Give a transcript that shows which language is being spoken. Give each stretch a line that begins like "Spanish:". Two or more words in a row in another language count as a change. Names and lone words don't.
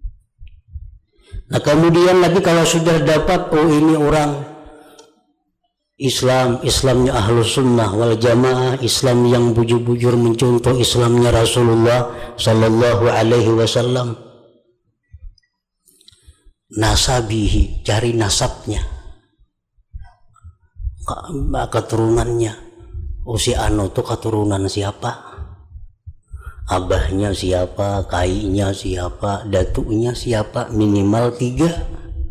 Indonesian: Nah, kemudian lagi kalau sudah dapat, oh ini orang Islamnya
Arabic: أهل السنة والجماعة,
Indonesian: Islam yang bujur-bujur mencontoh Islamnya Rasulullah
Arabic: صلى الله عليه وسلم.
Indonesian: Nasabihi, cari nasabnya, keturunannya. Si anu tuh keturunan siapa? Abahnya siapa, kainya siapa, datunya siapa, minimal 3.